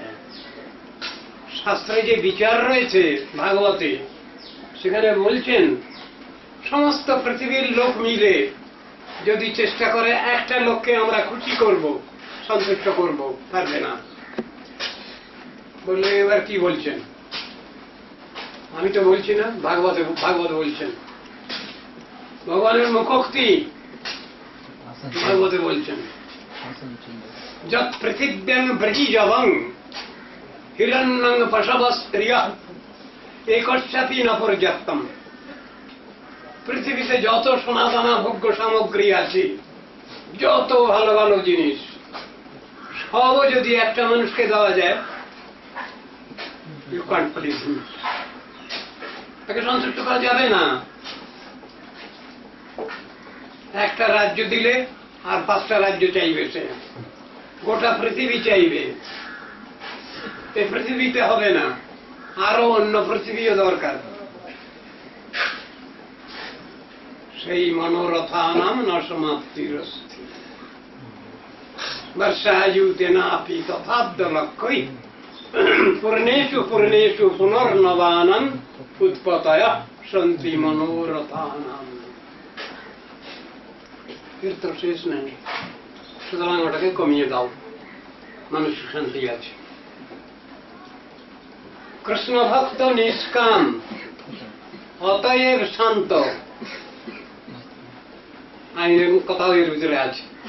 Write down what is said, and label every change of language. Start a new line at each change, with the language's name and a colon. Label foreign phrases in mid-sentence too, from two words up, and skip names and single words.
Bangla: শাস্ত্রে যে বিচার রয়েছে ভাগবতে, সেখানে বলছেন সমস্ত পৃথিবীর লোক মিলে যদি চেষ্টা করে একটা লোককে আমরা খুশি করব, সন্তুষ্ট করব, পারবে না। বললে এবার কি বলছেন? আমি তো বলছি না, ভাগবত বলছেন। ভগবানের মুখোক্তি ভাগবতে বলছেন,
Sanskrit: যৎ পৃথিব্যাং ব্রজীজবং হিরণ্যং পশব স্ত্রিয়ঃ একস্যাপি ন পর্যাপ্তম।
Bangla: পৃথিবীতে যত সোনাদানা ভোগ্য সামগ্রী আছে, যত ভালো ভালো জিনিস, সবও যদি একটা মানুষকে দেওয়া যায়,
English: you can't please him,
Bangla: তাকে সন্তুষ্ট করা যাবে না। একটা রাজ্য দিলে আর 5টা রাজ্য চাইবে, সে গোটা পৃথিবী চাইবে। এই পৃথিবীতে হবে না, আরো অন্য পৃথিবীও দরকার।
Sanskrit: সেই মনোরথানাম ন সমাপ্তিরস্তি বর্ষায়ুতেনাপি তথাদ্য লক্ষ্যই পূর্ণেষু পূর্ণেষু পুনর্নবানাম উৎপতয়ঃ সন্তি মনোরথানাম।
Bangla: এর তো শেষ নেই। সুতরাং ওটাকে কমিয়ে দাও, মানসিক শান্তি আছে। কৃষ্ণ ভক্ত নিষ্কাম, অতএব শান্ত। আইনের কথাও এর ভিতরে আছে।